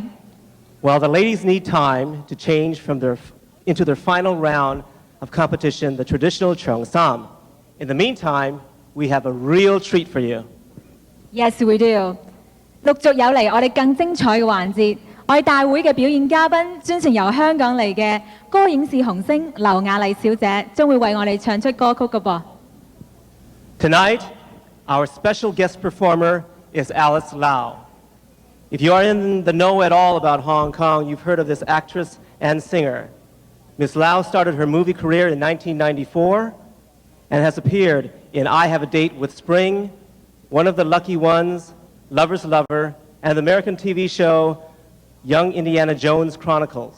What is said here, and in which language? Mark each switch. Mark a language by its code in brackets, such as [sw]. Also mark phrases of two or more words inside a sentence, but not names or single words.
[en] Well, the ladies need time to change into their final round of competition, the traditional cheongsam. In the meantime, we have a real treat for you. Yes, we do. [yue] 陸續有嚟我哋更精彩嘅環節，我哋大會嘅表演嘉賓專程由香港嚟嘅歌影視紅星劉雅麗小姐，將會為我哋唱出歌曲嘅噃。 [en] Tonight, our special guest performer is Alice Lau. If you are in the know at all about Hong Kong, you've heard of this actress and singer. Ms. Lau started her movie career in 1994 and has appeared in I Have a Date with Spring, One of the Lucky Ones, Lover's Lover, and the American TV show Young Indiana Jones Chronicles.